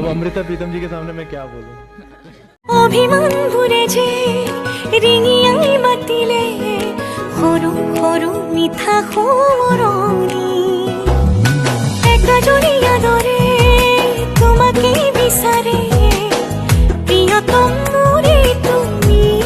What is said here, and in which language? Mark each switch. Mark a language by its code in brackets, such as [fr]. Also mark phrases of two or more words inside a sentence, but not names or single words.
[hi] अब अमृता प्रीतम जी के सामने मैं क्या बोलूं? [as] অভিমানবোৰে যে ৰিঙিয়াই মাতিলে সৰু সৰু মিঠা সোঁৱৰণি একাজৰীয়া দৰে তোমাকে বিচাৰে প্ৰিয়তম মোৰে তুমি